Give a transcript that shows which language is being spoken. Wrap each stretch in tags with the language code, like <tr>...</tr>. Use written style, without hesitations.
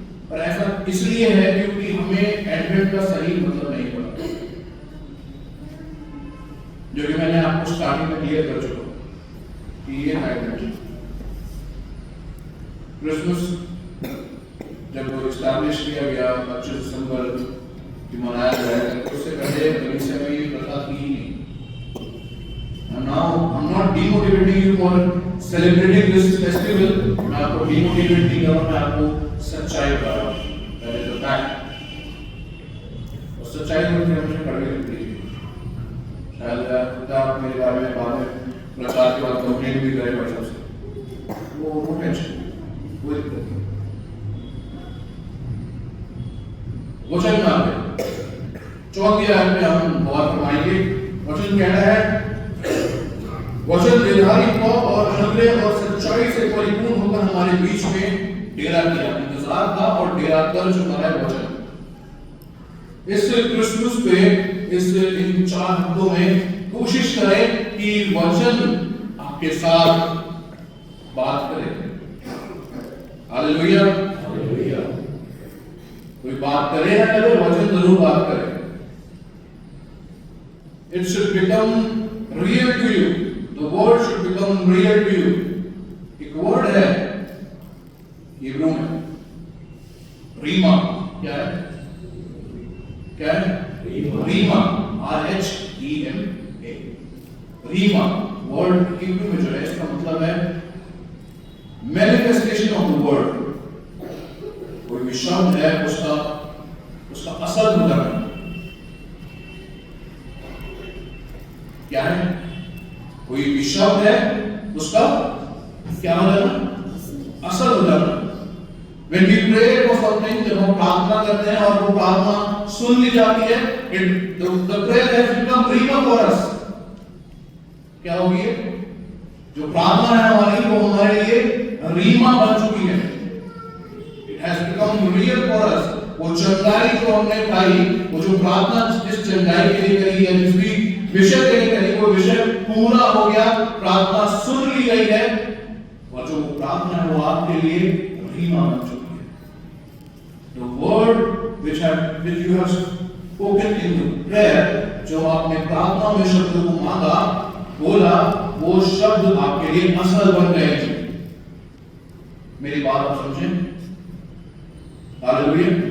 <hi>पर ऐसा इसलिए है क्योंकि हमें एडवेंट का सही मतलब नहीं पता, जो कि मैंने आपको स्टार्टिंग में क्लियर कर चुका कि ये एडवेंट। क्रिसमस जब एस्टैब्लिश किया गया 25 दिसंबर की मनाया जाएगा, तो उससे पहले कलीसिया में ये प्रथा थी ही नहीं।</hi> <en>Now I'm not demotivating you for celebrating this festival.</en> <hi>मैं आपको demotivate नहीं कर रहा, मैं आपको सच्चाई बता रहा हूँ।</hi> <en>That is the fact.</en> <hi>और सच्चाई को हमेशा कड़वी लगती है। शायद आप मेरे बारे में बाद में प्रचार के बाद कंप्लेंट भी करें भाई साहब से, वो टेंशन, वो दिक्कत नहीं। वचन में आते 4वीं आयत में हम गौर फरमाएंगे। वचन कहना है, वचन निर्धारित हो और अनुग्रह और सच्चाई से परिपूर्ण होकर हमारे बीच में डेरा किया। इंतजार था और डेरा कर चुका है वचन। इस क्रिसमस पे, इन 4 हफ्तों में कोशिश करें कि वचन आपके साथ बात करे। Hallelujah, hallelujah. कोई बात करे या करे, वचन जरूर बात करे।</hi> <en>It should become real to you. The word should become real to you.</en> <hi>एक वर्ड है हिब्रू में, रीमा। क्या है? क्या है? Reema, RHEMA। Reema word Hebrew में जो है, इसका मतलब है मैनिफेस्टेशन ऑफ द वर्ड। कोई भी शब्द है, उसका असल उदाहरण क्या है? कोई भी शब्द है, उसका क्या उदाहरण? असल उदाहरण।</hi> <en>When we pray for something,</en> <hi>जब हम प्रार्थना करते हैं और वो प्रार्थना सुन ली जाती है,</hi> <en>the prayer has become rhema for us.</en> <hi>क्या होगी? जो प्रार्थना है हमारी, वो हमारे लिए रीमा बन चुकी है।</hi> <en>It has become real for us.</en> <hi>वो चंगाई जो हमने पाई, वो जो प्रार्थना जिस चंगाई के लिए करी है, जिस भी विषय के लिए करी, वो विषय पूरा हो गया, प्रार्थना सुन ली गई है, और जो प्रार्थना है वो आपके लिए रीमा बन चुकी है।</hi> <en>The word which you have spoken in the prayer,</en> <hi>जो आपने प्रार्थना में शब्द को मांगा, बोला, वो शब्द आपके लिए असल बन गए थे। मेरी बात आप समझें? हालेलुया।</hi>